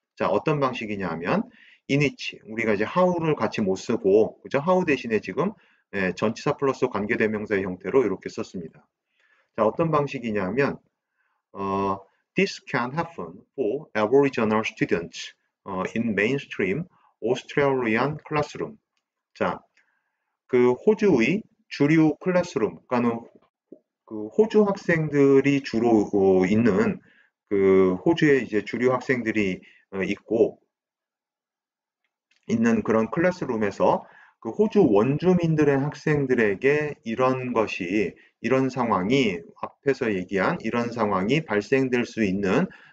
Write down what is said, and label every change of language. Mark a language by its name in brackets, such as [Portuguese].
[Korean] 자, 어떤 방식이냐 하면 [English] in which, [Korean] 우리가 이제 how를 같이 못 쓰고, 그죠? how 대신에 지금 전치사 플러스 관계대명사의 형태로 이렇게 썼습니다. 자, 어떤 방식이냐 하면 [English] this can happen for Aboriginal students in mainstream Australian classroom. [Korean] 자, 그 호주의 주류 클래스룸, 그러니까는 그 호주 학생들이 주로 있는 그 호주의 이제 주류 학생들이 있고 있는 그런 클래스룸에서 그 호주 원주민들의 학생들에게 이런 상황이 앞에서 얘기한 이런 상황이 발생될 수 있는